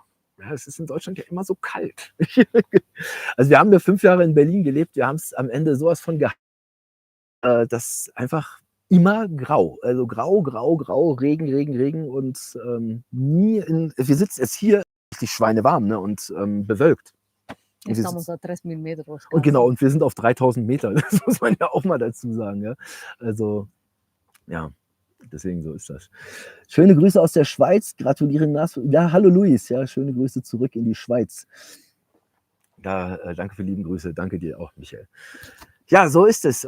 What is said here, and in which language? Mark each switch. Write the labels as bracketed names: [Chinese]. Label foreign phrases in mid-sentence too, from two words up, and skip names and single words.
[German] Ja, es ist in Deutschland ja immer so kalt. Also wir haben ja 5 Jahre in Berlin gelebt. Wir haben es am Ende sowas von gehabt, dass einfach immer grau. Also grau, Regen und wir sitzen jetzt hier richtig schweinewarm, ne, und bewölkt. [Spanish] Estamos a 3.000 metros. [German] Und genau, und wir sind auf 3000 Meter. Das muss man ja auch mal dazu sagen. Ja? Also, ja, deswegen so ist das. Schöne Grüße aus der Schweiz. Gratuliere. Ja, hallo Luis. Ja, schöne Grüße zurück in die Schweiz. Ja, danke für lieben Grüße. Danke dir auch, Michael. Ja, so ist es.